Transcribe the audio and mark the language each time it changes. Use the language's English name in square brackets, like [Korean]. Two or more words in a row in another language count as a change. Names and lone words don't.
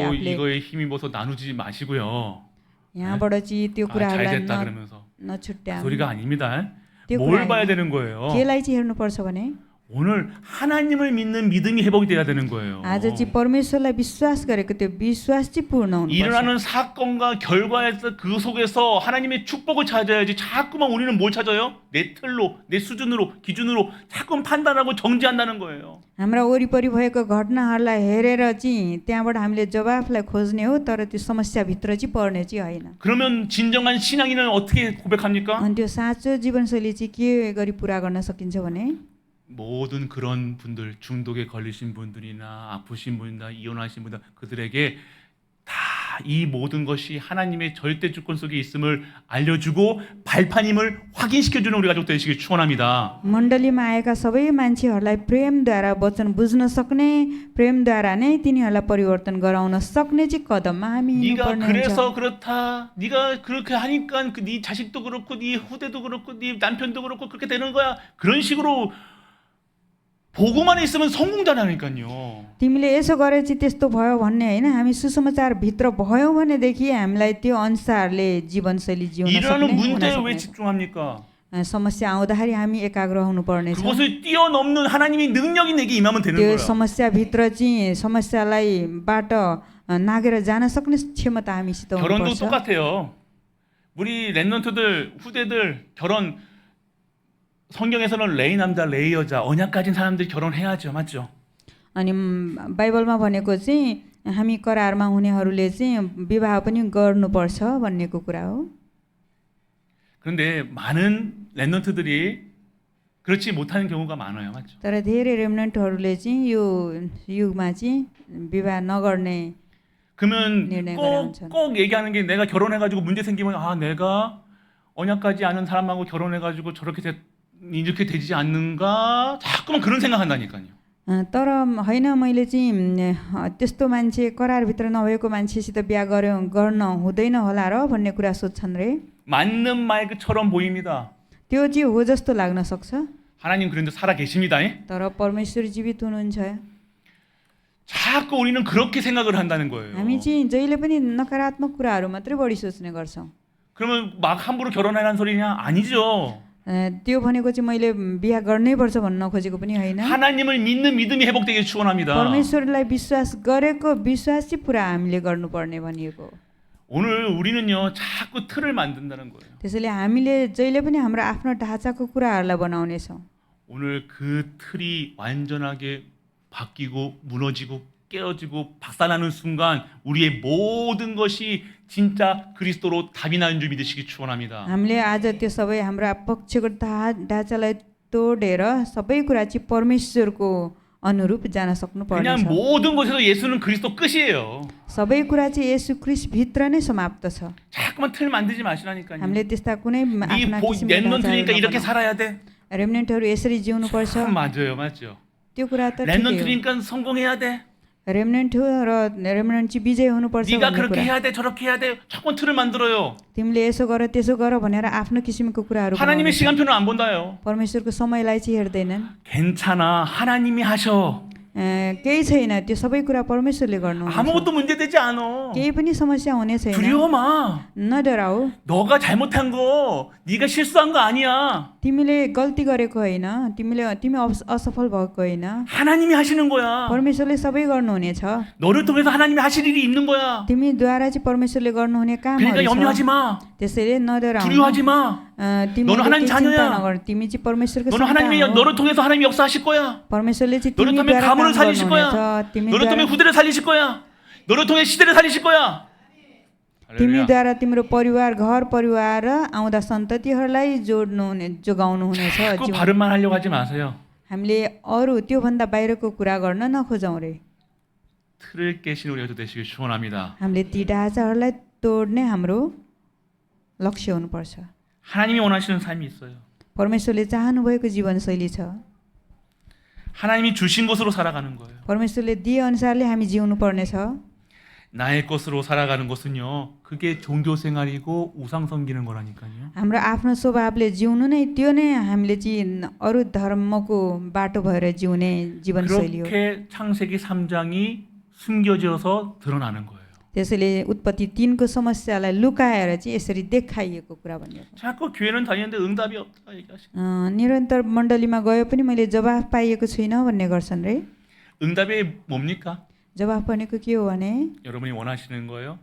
[Korean] 또 [Nepali] आफूले [Korean] 이거에 힘입어서 나누지 마시고요. [Nepali] यहाँबाट चाहिँ त्यो [Korean] 아, 잘 [Nepali] कुराहरूलाई [Korean] 됐다 그러면서 [Nepali] नछुट्याउनु [Korean] 소리가 아닙니다. [Nepali] त्यो [Korean] 뭘 [Nepali] कुरा [Korean] 봐야 [Nepali] होइन। [Korean] 되는 거예요? [Nepali] केलाई चाहिँ हेर्नुपर्छ भने [Korean] 오늘 하나님을 믿는 믿음이 회복이 돼야 되는 거예요. [Nepali] आज चाहिँ परमेश्वरलाई विश्वास गरेको त्यो विश्वास चाहिँ पूर्ण हुनुपर्छ [Korean] 일어나는 사건과 결과에서 그 속에서 하나님의 축복을 찾아야지. 자꾸만 우리는 뭘 찾아요? 내 틀로, 내 수준으로, 기준으로 자꾸 판단하고 정지한다는 거예요. [Nepali] हाम्रा वरिपरि भएको घटनाहरूलाई हेरेर चाहिँ त्यहाँबाट हामीले जवाफलाई खोज्ने हो तर त्यो समस्याभित्र चाहिँ पर्ने चाहिँ होइन [Korean] 그러면 진정한 신앙인은 어떻게 고백합니까? [Nepali] अनि त्यो साँचो जीवनशैली चाहिँ के गरी पुरा गर्न सकिन्छ भने [Korean] 모든 그런 분들, 중독에 걸리신 분들이나 아프신 분이나 이혼하신 분들, 그들에게 다 이 모든 것이 하나님의 절대 주권 속에 있음을 알려주고 발판임을 확인시켜주는 우리 가족 되시길 축원합니다. [Nepali] मण्डलीमा आएका सबै मान्छेहरूलाई प्रेमद्वारा वचन बुझ्न सक्ने प्रेमद्वारा नै तिनीहरूलाई परिवर्तन गराउन सक्ने चाहिँ कदममा हामी [Korean] 네가 [Nepali] हिँड्नुपर्ने हुन्छ [Korean] 그래서 그렇다. 네가 그렇게 하니까 네 자식도 그렇고 네 후대도 그렇고 네 남편도 그렇고 그렇게 되는 거야. 그런 식으로 보고만 있으면 성공자라니까요. [Nepali] तिमीले यसो गरे चाहिँ त्यस्तो भयो भन्ने होइन हामी सुसमाचारभित्र भयौँ भनेदेखि हामीलाई त्यो अनुसारले जीवनशैली जिउन [Korean] 일어나는 [Nepali] सक्ने, हुन [Korean] 문제에 왜 [Nepali] सक्ने। [Korean] 집중합니까? [Nepali] समस्या आउँदाखेरि हामी एकाग्र हुनुपर्नेछ [Korean] 그것을 뛰어넘는 하나님의 능력이 내게 임하면 되는 [Nepali] त्यो [Korean] 거예요. [Nepali] समस्याभित्र चाहिँ समस्यालाई बाट नागेर जान सक्ने क्षमता हामीसित [Korean] 결혼도 [Nepali] हुनुपर्छ [Korean] 똑같아요. 우리 랩런트들 후대들 결혼 성경에서는 레이 남자 레이 여자 언약 가진 사람들이 결혼해야죠, 맞죠? [Nepali] अनि बाइबलमा भनेको चाहिँ हामी करारमा हुनेहरूले चाहिँ विवाह पनि गर्नुपर्छ भन्नेको कुरा हो [Korean] 그런데 많은 랩런트들이 그렇지 못하는 경우가 많아요, 맞죠? [Nepali] तर धेरै रेमनेन्टहरूले चाहिँ यो युगमा चाहिँ विवाह नगर्ने [Korean] 그러면 [Nepali] निर्णय [Korean] 꼭 얘기하는 게 내가 결혼해가지고 문제 생기면 아 내가 언약 가지 않은 사람하고 결혼해가지고 이렇게 되지 않는가 자꾸만 그런 생각한다니까요. [Nepali] तर होइन मैले चाहिँ त्यस्तो मान्छे करारभित्र नभएको मान्छेसित बिहा गर्न हुँदैन होला र भन्ने कुरा सोध्छन् रे [Korean] 맞는 말처럼 보입니다. [Nepali] त्यो चाहिँ हो जस्तो लाग्न सक्छ [Korean] 하나님 그런데 살아 계십니다. [Nepali] तर परमेश्वर जीवित हुनुहुन्छ [Korean] 자꾸 우리는 그렇게 생각을 한다는 거예요. [Nepali] हामी चाहिँ जहिले पनि नकारात्मक कुराहरू मात्रै बढी सोच्ने गर्छौँ [Korean] 그러면 막 함부로 결혼하라는 소리냐? 아니죠. [Nepali] त्यो भनेको चाहिँ मैले बिहा गर्नै पर्छ भन्न नखोजेको पनि होइन [Korean] 하나님을 믿는 믿음이 회복되길 축원합니다. [Nepali] परमेश्वरलाई विश्वास गरेको विश्वास चाहिँ पुरा हामीले गर्नुपर्ने भनिएको [Korean] 오늘 우리는요 자꾸 틀을 만든다는 거예요. [Nepali] त्यसैले हामीले जहिले पनि हाम्रो आफ्नो ढाँचाको कुराहरूलाई बनाउनेछौँ [Korean] 오늘 그 틀이 완전하게 바뀌고 무너지고 깨어지고 박살나는 순간 우리의 모든 것이 진짜 그리스도로 답이 나는 줄 믿으시기 축원합니다. [Nepali] हामीले आज त्यो सबै हाम्रा पक्षको ढाँचालाई तोडेर सबै कुरा चाहिँ परमेश्वरको अनुरूप जान सक्नुपर्ने [Korean] 그냥 [Nepali] छ [Korean] 모든 것에서 예수는 그리스도 끝이에요. [Nepali] सबै कुरा चाहिँ येशू ख्रीष्ट भित्र नै समाप्त छ [Korean] 자꾸만 틀 만들지 마시라니까요. [Nepali] हामीले त्यस्ता कुनै आफ्ना किसिमका [Korean] 랩런트니까 이렇게 [Nepali] ढाँचाहरू [Korean] 살아야 돼. [Nepali] नबनाऊ। रेमनेन्टहरू यसरी जिउनु पर्छ [Korean] 참 맞아요, 맞죠. [Nepali] त्यो कुरा त ठिकै हो [Korean] 랩런트니까 성공해야 돼. [Nepali] रेमनेन्ट हो र रेमनेन्ट चाहिँ विजय हुनुपर्छ [Korean] 네가 [Nepali] भन्ने [Korean] 그렇게 [Nepali] कुरा [Korean] 해야 돼, 저렇게 해야 돼. 자꾸 틀을 만들어요. [Nepali] तिमीले यसो गर त्यसो गर भनेर आफ्नो किसिमको कुराहरू [Korean] 하나님의 [Nepali] बनाउनेछ। [Korean] 시간표는 안 본다요. [Nepali] परमेश्वरको समयलाई चाहिँ हेर्दैनन् [Korean] 괜찮아, 하나님이 하셔. [Nepali] केही छैन त्यो सबै कुरा परमेश्वरले गर्नुहुन्छ [Korean] 아무것도 문제되지 않아. [Nepali] केही पनि समस्या हुने छैन [Korean] 두려워 마. [Nepali] नडराऊ [Korean] 너가 잘못한 거, 네가 실수한 거 아니야. [Nepali] तिमीले गल्ती गरेको होइन तिमी असफल भएको होइन [Korean] 하나님이 하시는 거야. [Nepali] परमेश्वरले सबै गर्नुहुनेछ [Korean] 너를 통해서 하나님이 하실 일이 있는 거야. [Nepali] तिमीद्वारा चाहिँ परमेश्वरले गर्नुहुने [Korean] 그러니까 [Nepali] कामहरू [Korean] 염려하지 [Nepali] छ [Korean] 마. [Nepali] त्यसैले नडराऊ [Korean] 두려워하지 마. [Nepali] तिमीले [Korean] 너는 하나님 [Nepali] केही चिन्ता [Korean] 자녀야. [Nepali] नगर तिमी चाहिँ परमेश्वरको [Korean] 너는 하나님이 [Nepali] सन्तान हो [Korean] 너를 통해서 하나님 역사하실 거야. [Nepali] परमेश्वरले चाहिँ [Korean] 너를 통해 [Nepali] तिमीद्वारा [Korean] 가문을 [Nepali] काम [Korean] 살리실 거야. [Nepali] गर्नुहुनेछ [Korean] 너를 통해 [Nepali] तिमीद्वारा [Korean] 후대를 살리실 거야. 너를 통해 시대를 살리실 거야. 할렐루야. [Nepali] तिमीद्वारा तिम्रो परिवार घर परिवार र आउँदा सन्ततिहरूलाई जोगाउनु हुनेछ [Korean] 자꾸 바른말 하려고 하지 마세요. [Nepali] हामीले अरू त्योभन्दा बाहिरको कुरा गर्न नखोजौँ रे [Korean] 틀을 깨신 우리가 되시길 축원합니다. [Nepali] हामीले ती ढाँचाहरूलाई तोड्ने हाम्रो लक्ष्य हुनुपर्छ [Korean] 하나님이 원하시는 삶이 있어요. [Nepali] परमेश्वरले चाहनुभएको जीवनशैली छ [Korean] 하나님이 주신 것으로 살아가는 거예요. [Nepali] परमेश्वरले दिए अनुसारले हामी जिउनु पर्नेछ [Korean] 나의 것으로 살아가는 것은요, 그게 종교 생활이고 우상 섬기는 거라니까요. [Nepali] हाम्रो आफ्नो स्वभावले जिउनु नै त्यो नै हामीले चाहिँ अरू धर्मको बाटो भएर जिउने जीवनशैली हो। [Korean] 그렇게 창세기 3장이 숨겨져서 드러나는 거예요. [Nepali] त्यसैले उत्पत्ति 3को समस्यालाई लुकाएर चाहिँ यसरी देखाइएको कुरा भनिएको। [Korean] 자꾸 교회는 다니는데 응답이 없다 얘기하시고. [Nepali] निरन्तर मण्डलीमा गए पनि मैले जवाफ पाइएको छुइनँ भन्ने गर्छन् रे। [Korean] 응답이 뭡니까? [Nepali] जवाफ भनेको के हो भने [Korean] 여러분이 원하시는 거예요?